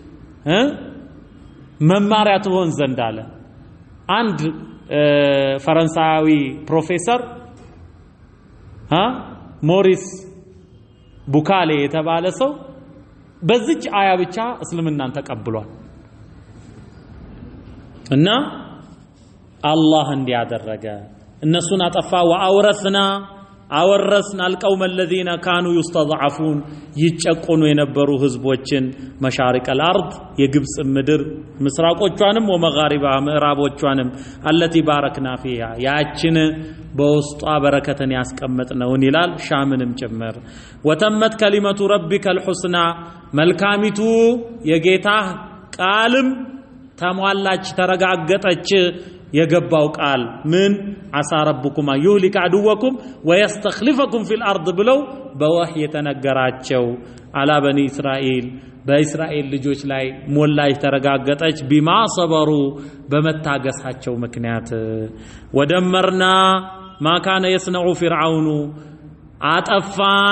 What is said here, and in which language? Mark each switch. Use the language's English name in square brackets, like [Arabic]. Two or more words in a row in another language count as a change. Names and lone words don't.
[Amharic] መማሪያ ትሆን ዘንድ አለ አንድ ፈረንሳዊ ፕሮፌሰር ሞሪስ ቡካሌ የተባለ ሰው በዚች አያ ብቻ እስልምናን ተቀብሏል እና አላህ እንዲያደረገ እነሱን አጠፋ አወረስና [Arabic] القوم الذين كانوا يستضعفون [Amharic] ይጨቆኑ የነበሩ ህዝቦችን [Arabic] مشارق الأرض [Amharic] የግብጽ ምድር ምስራቆቿንም ወመጋሪባ ምዕራቦቿንም [Arabic] التي باركنا فيها [Amharic] ያችን በውስጧ በረከተን ያስቀመጥነውን ይላል ሻምንም ጭምር [Arabic] وتمت كلمة ربك [Amharic] الحسنى መልካሚቱ የጌታ ቃልም ተሟላች ተረጋገጠች የገባው ቃል ምን [Arabic] عسى ربكم يهلك عدوكم ويستخلفكم في الأرض [Amharic] ብለው በወህይ የተነገራቸው [Arabic] على بني [Amharic] እስራኤል በእስራኤል ልጆች ላይ ሞላች ተረጋገጠች [Arabic] بما صبروا [Amharic] በመታገሳቸው ምክንያት [Arabic] ودمرنا ما كان يصنع فرعون [Amharic] አጠፋን